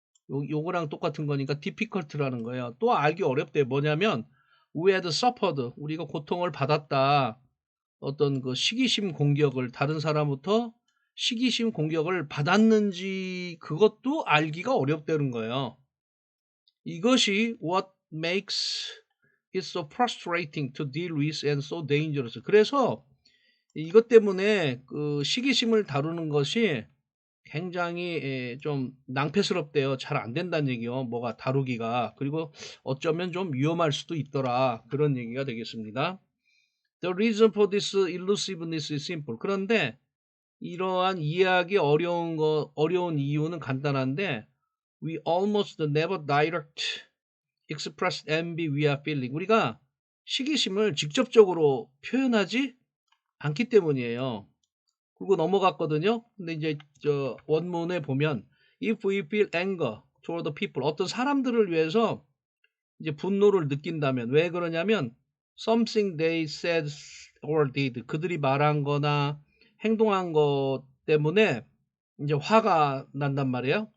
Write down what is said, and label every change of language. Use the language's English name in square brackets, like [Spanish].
[Korean] 요거랑 똑같은 거니까 difficult라는 거예요. 또 알기 어렵대요. 뭐냐면 [English] we had suffered, [Korean] 우리가 고통을 받았다. 어떤 그 시기심 공격을 다른 사람부터 시기심 공격을 받았는지 그것도 알기가 어렵다는 거예요. 이것이 [English] what makes it so frustrating to deal with and so dangerous. [Korean] 그래서 이것 때문에 그 시기심을 다루는 것이 굉장히 좀 낭패스럽대요. 잘 안 된다는 얘기요. 뭐가 다루기가. 그리고 어쩌면 좀 위험할 수도 있더라. 그런 얘기가 되겠습니다. [English] The reason for this elusiveness is simple. [Korean] 그런데 이러한 이해하기 어려운 이유는 간단한데 [English] we almost never direct express envy we are feeling. [Korean] 우리가 시기심을 직접적으로 표현하지 않기 때문이에요. 그리고 넘어갔거든요. 근데 이제 저 원문에 보면 [English] if we feel anger toward the people, [Korean] 어떤 사람들을 위해서 이제 분노를 느낀다면 왜 그러냐면 [English] something they said or did, [Korean] 그들이 말한 거나 행동한 것 때문에 이제 화가 난단 말이에요.